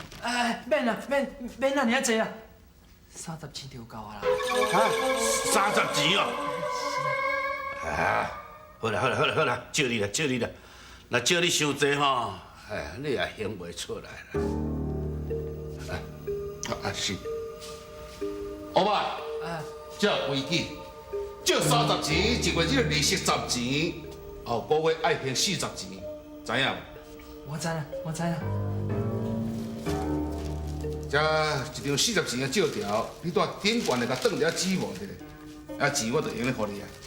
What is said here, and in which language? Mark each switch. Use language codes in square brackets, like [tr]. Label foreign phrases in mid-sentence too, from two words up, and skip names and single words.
[nan] 免啦，免那尔济啦，30钱就够啊啦。啊，30钱哦。啊，好啦，借你啦。若借你伤济吼，哎，你也还袂出来啦。是。欧巴，这规矩，借30钱，一个月利息10钱，后个月爱还40钱，知影无？我知啦。这一张40钱的借条，你带顶悬的甲转了纸无得，啊钱我就用咧互你啊。